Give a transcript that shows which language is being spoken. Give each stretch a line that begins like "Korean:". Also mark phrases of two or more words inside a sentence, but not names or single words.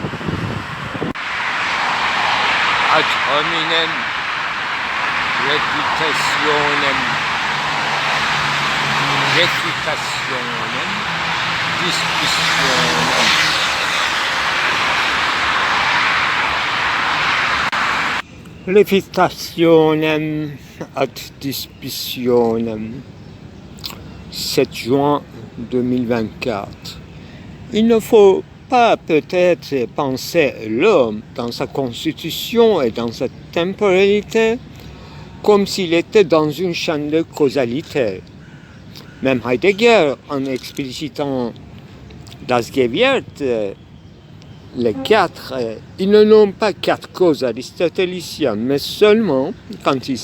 Latin: Ad hominem reputationem refutationem dispositionem. Refutationem ad dispositionem.
French: 7 juin 2024. Il ne faut pas peut-être penser l'homme dans sa constitution et dans sa temporalité comme s'il était dans une chaîne de causalité. Même Heidegger, en explicitant
German: Das Gewirt,
French: les 4, ils ne nomme pas 4 causes aristotéliciennes, mais seulement quand il